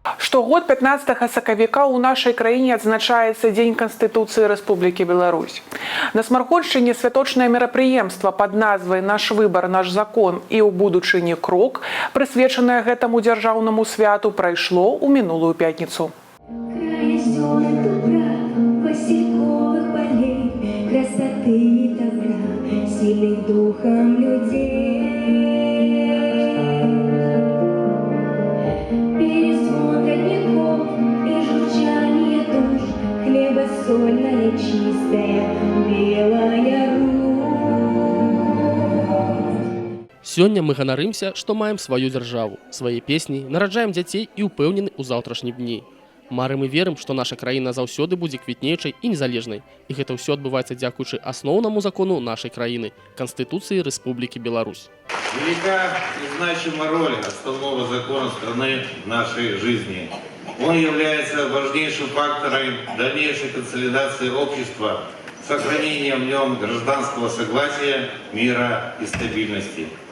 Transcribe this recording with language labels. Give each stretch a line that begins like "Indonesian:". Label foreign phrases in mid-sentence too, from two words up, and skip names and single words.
Belarusian: Штогод 15 сакавіка ў нашай краіне адзначаецца Дзень Канстытуцыі Рэспублікі Беларусь. На Смаргоншчыне святочнае мерапрыемства пад назвай «Наш выбар, наш закон» і ў будучыні крок, прысвечанае гэтаму дзяржаўнаму святу, прайшло ў мінулую пятніцу.
Russian: Красоты и добра, сильных духом людей. Перезвон родников и журчание душ, хлеба сольная, чистая, белая русь.
Belarusian: Сёння мы ганарымся, што маем сваю дзяржаву, свае песні, нараджаем дзяцей і ўпэўнены ў заўтрашнім дні. Марым і верым, што наша краіна заўсёды будзе квітнейчай і незалежнай. І гэта ўсё адбываецца дзякуючы асноўнаму закону нашай краіны –
Russian: Конституции Республики Беларусь. Велика и значима роль основного закона страны в нашей жизни. Он является важнейшим фактором дальнейшей консолидации общества, сохранения в нем гражданского согласия, мира и стабильности.